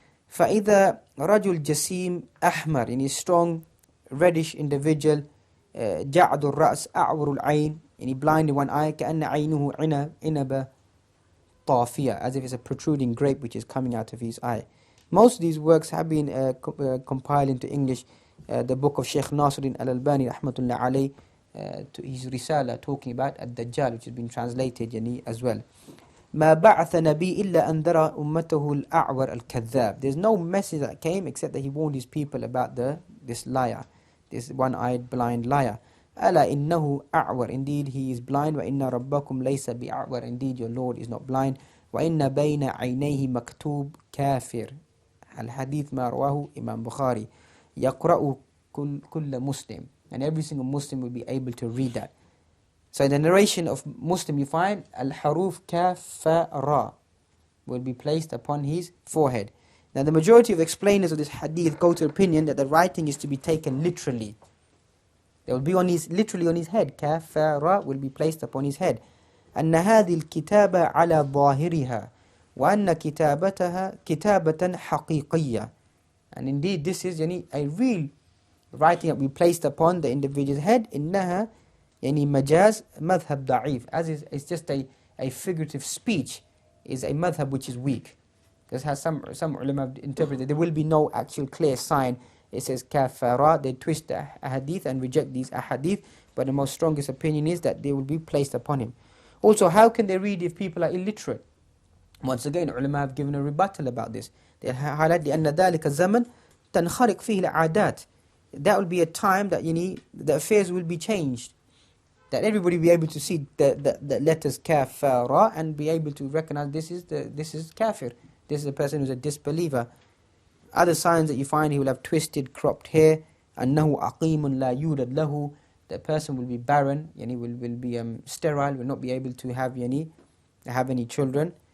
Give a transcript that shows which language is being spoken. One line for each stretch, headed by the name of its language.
Arabic: فإذا رجل جسيم أحمر,
English: in a strong reddish individual,
Arabic: جعد الرأس أعور العين,
English: blind in one eye,
Arabic: كأن عينه عنب طافية,
English: as if it's a protruding grape which is coming out of his eye. Most of these works have been compiled into English. The book of Sheikh Nasiruddin Al-Albani rahmatullah alayh, to his Risala talking about Ad-Dajjal, which has been translated as well.
Arabic: ما بعث نبي إلا أنذر أمته الأعور الكذاب.
English: There's no message that came except that he warned his people about this liar, this one-eyed blind liar.
Arabic: ألا إنه أعور,
English: indeed he is blind.
Arabic: وإن ربكم ليس بأعور,
English: indeed your Lord is not blind.
Arabic: وإن بين عينيه مكتوب كافر. الحديث ما رواه Imam Bukhari. يقرأ كل مسلم,
English: and every single Muslim will be able to read that. So in the narration of Muslim you find Al-Haruf Kaf Fa Ra will be placed upon his forehead. Now the majority of explainers of this hadith go to the opinion that the writing is to be taken literally. It will be literally on his head. Kaf Fa Ra will be placed upon his head.
Arabic: أن هذه الكتابة على ظاهرها وأن كتابتها كتابة حقيقية.
English: And indeed this is a real writing that will be placed upon the individual's head.
Arabic: إنها majaz madhab da'if,
English: as is it's just a figurative speech, is a madhab which is weak. This has some ulama interpreted there will be no actual clear sign. It says kafara, they twist the ahadith and reject these ahadith, but the most strongest opinion is that they will be placed upon him. Also, how can they read if people are illiterate? Once again, ulama have given a rebuttal about this. They highlight
Arabic: لأن ذلك الزمن تنخرق فيه العادات.
English: That will be a time that the affairs will be changed, that everybody will be able to see the letters kaf, fa, ra, and be able to recognize this is kafir, this is a person who's a disbeliever. Other signs that you find, he will have twisted, cropped hair.
Arabic: أنه أقيم لا يولد له,
English: the person will be barren, will be sterile, will not be able to have any children.